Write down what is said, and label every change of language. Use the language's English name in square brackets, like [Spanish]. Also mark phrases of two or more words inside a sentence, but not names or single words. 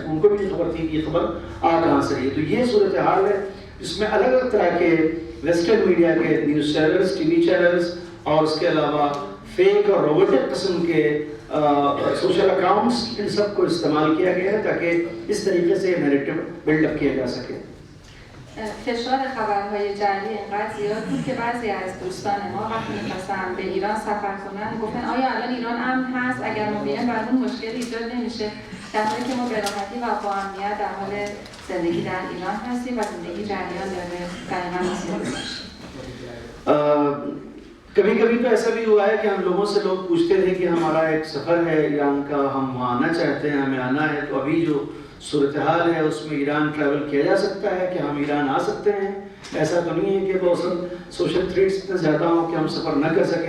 [Hindi] उनको भी नहीं खबर थी कि ये खबर आ कहाँ से रही है। तो ये सूरत हाल है जिसमें अलग अलग तरह के [English] western media [Hindi] के [English] news channels, TV channels [Hindi] और उसके अलावा फेक और रोबोटिक किस्म के [English] social accounts [Hindi] इन सब को इस्तेमाल किया गया है ताकि इस तरीके से [English] narrative buildup [Hindi] किया जा सके। [Persian] فشار خبرهای جعلی اینقدر زیاد بود که بعضی از دوستان ما وقتی می‌خواستن به ایران سفر کنن گفتن آیا الان ایران امن هست؟ اگر ما بیایم برامون مشکلی ایجاد نمیشه؟ در حالی که ما به راحتی و با امنیت در حال زندگی در ایران هستیم و زندگی جریان داره دقیقاً مثل [Hindi] कभी कभी तो ऐसा भी हुआ है कि हम लोगों से लोग पूछते थे कि हमारा एक सफ़र है ईरान का, हम वहाँ आना चाहते हैं, हमें आना है, तो अभी जो सूरत हाल है उसमें ईरान ट्रैवल किया जा सकता है कि हम ईरान आ सकते हैं? ऐसा तो नहीं है कि बहुत [English] social threats [Hindi] इतने ज़्यादा हों कि हम सफ़र न कर सकें।